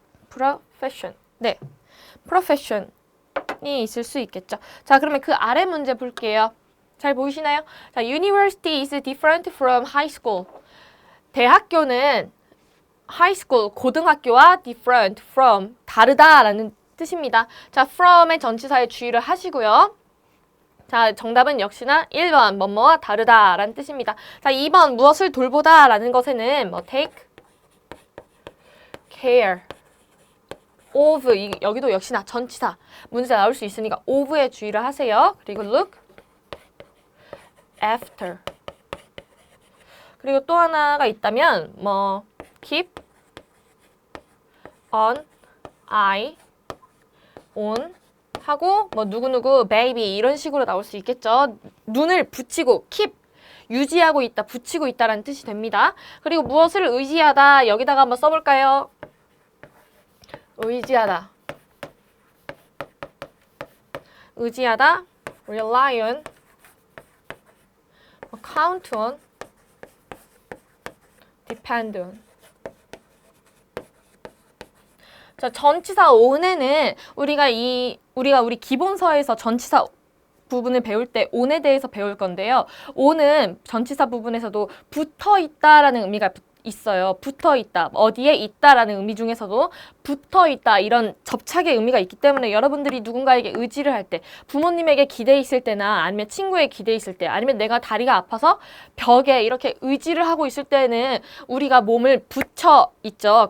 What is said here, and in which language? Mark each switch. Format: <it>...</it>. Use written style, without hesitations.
<ko>profession. 네, profession이 있을 수 있겠죠. 자, 그러면 그 아래 문제 볼게요. 잘 보이시나요?</ko> <en>자, university is different from high school.</en> <ko>대학교는</ko> <en>high school,</en> <ko>고등학교와</ko> <en>different from,</en> <ko>다르다라는 뜻입니다. 자, from의 전치사에 주의를 하시고요. 자, 정답은 역시나 1번, 뭐뭐와 다르다라는 뜻입니다. 자, 2번, 무엇을 돌보다라는 것에는</ko> <en>take care of,</en> <ko>여기도 역시나 전치사, 문제가 나올 수 있으니까 of에 주의를 하세요. 그리고</ko> <en>look after.</en> <ko>그리고 또 하나가 있다면</ko> <en>keep an eye on</en> <ko>하고 누구누구 baby 이런 식으로 나올 수 있겠죠. 눈을 붙이고 keep 유지하고 있다, 붙이고 있다라는 뜻이 됩니다. 그리고 무엇을 의지하다 여기다가 한번 써볼까요? 의지하다,</ko> <en>rely on, count on, depend on.</en> <ko>자, 전치사 on에는 우리 기본서에서 전치사 부분을 배울 때 on에 대해서 배울 건데요. on은 전치사 부분에서도 붙어 있다라는 의미가 있어요. 붙어 있다. 어디에 있다라는 의미 중에서도 붙어 있다. 이런 접착의 의미가 있기 때문에 여러분들이 누군가에게 의지를 할 때, 부모님에게 기대 있을 때나 아니면 친구에게 기대 있을 때, 아니면 내가 다리가 아파서 벽에 이렇게 의지를 하고 있을 때는 우리가 몸을 붙여 있죠.</ko>